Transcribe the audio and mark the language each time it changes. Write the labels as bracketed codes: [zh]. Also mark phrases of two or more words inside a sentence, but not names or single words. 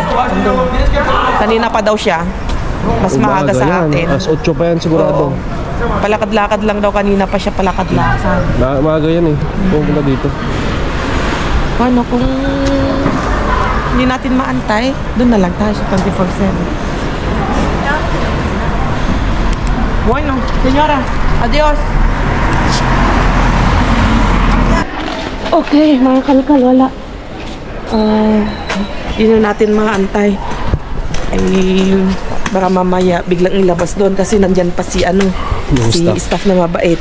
[tl] Kanina pa daw siya. Mas maaga sa atin. As 8 pa yan sigurado. Palakad-lakad lang daw, kanina pa siya palakad-lakad. Maaga yan eh. Pupunta dito. Ano, kung hindi natin maantay, doon na lang tayo sa 24/7. [es] Bueno, señora, adios. [tl] Okay, mga kalkal, wala. Hindi na natin maantay. Ay, baka mamaya biglang ilabas doon kasi nandyan pa si staff na mabait.